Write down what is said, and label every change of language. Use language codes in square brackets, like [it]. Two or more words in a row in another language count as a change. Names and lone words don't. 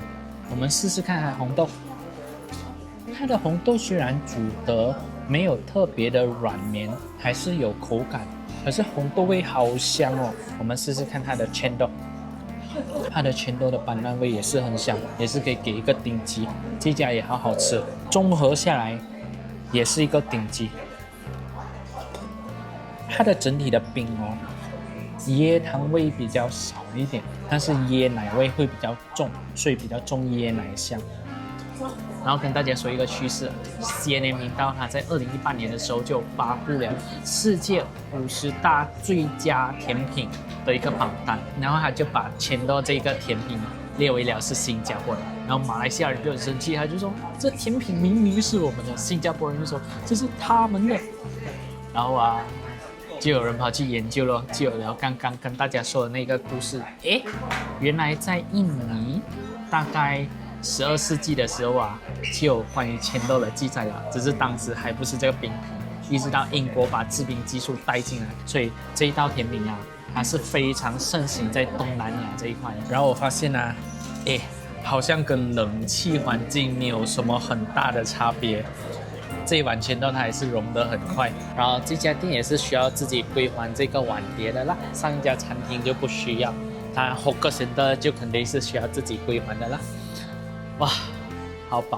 [zh] 我們試試看它的紅豆。它的紅豆雖然煮得沒有特別的軟綿，還是有口感，可是紅豆味好香哦。我們試試看它的煎豆。它的煎豆的斑斕味也是很香，也是可以給一個頂級。這家也好好吃，綜合下來也是一個頂級。它的整體的餅哦，椰湯味比較少一點，但是椰奶味會比較重，所以比較重椰奶香。然後跟大家說一個趨勢，CNN 頻道它在2018年的時候就發布了世界50大最佳甜品的一個榜單，然後他就把千豆這個甜品列為了是新加坡的，然後馬來西亞人就很生氣，他就說這甜品明明是我們的，新加坡人就說這是他們的，然後啊，就有人跑去研究了，就有了剛剛跟大家說的那個故事，誒，原來在印尼大概12世紀的時候啊，就有關於千豆的記載了，只是當時還不是這個餅皮，一直到英國把制餅技術帶進來，所以這一道甜品啊，它是非常盛行在東南亞這一塊。然後我發現啊，誒，好像跟冷氣環境沒有什麼很大的差別。這一碗千豆它還是融得很快，然後這家店也是需要自己歸還這個碗碟的啦，上一家餐廳就不需要，它 Hawker Center 就肯定是需要自己歸還的啦。哇，好飽！